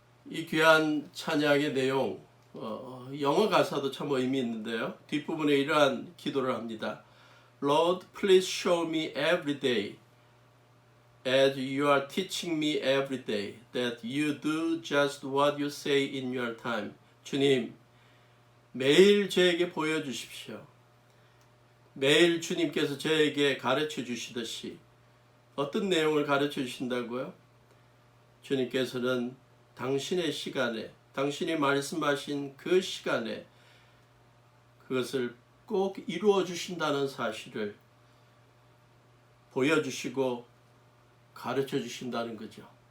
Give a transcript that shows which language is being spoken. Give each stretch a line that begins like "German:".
Korean: 귀한 찬양의 내용, 영어 가사도 참 의미 있는데요. 뒷부분에 이러한 기도를 합니다.
English: Lord, please show me every day as you are teaching me every day that you do just what you say in your time.
Korean: 주님, 매일 저에게 보여주십시오. 매일 주님께서 저에게 가르쳐 주시듯이 어떤 내용을 가르쳐 주신다고요? 주님께서는 당신의 시간에, 당신이 말씀하신 그 시간에 그것을 꼭 이루어 주신다는 사실을 보여주시고 가르쳐 주신다는 거죠.